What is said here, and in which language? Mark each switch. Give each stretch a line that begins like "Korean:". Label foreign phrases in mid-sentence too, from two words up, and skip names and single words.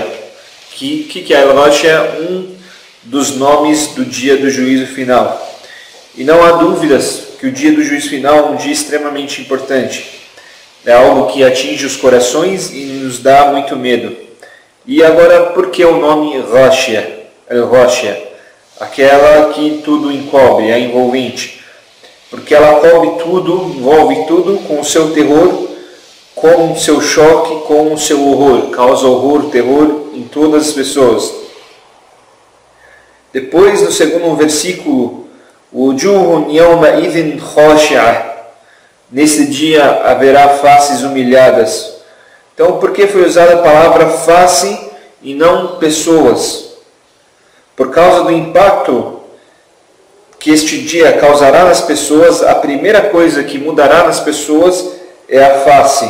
Portuguese: Que é Al-Ghashiyah? Um dos nomes do dia do juízo final. E não há dúvidas que o dia do juízo final é um dia extremamente importante. É algo que atinge os corações e nos dá muito medo. E agora, por que o nome Ghashiyah? Al-Ghashiyah, aquela que tudo encobre, a envolvente. Porque ela envolve tudo com o seu terror, com o seu choque, com o seu horror. Causa horror, terror em todas as pessoas. Depois, no segundo versículo,
Arabic: وجوه يومئذ خاشعة.
Portuguese: Nesse dia haverá faces humilhadas. Então, por que foi usada a palavra face e não pessoas? Por causa do impacto que este dia causará nas pessoas, a primeira coisa que mudará nas pessoas é a face.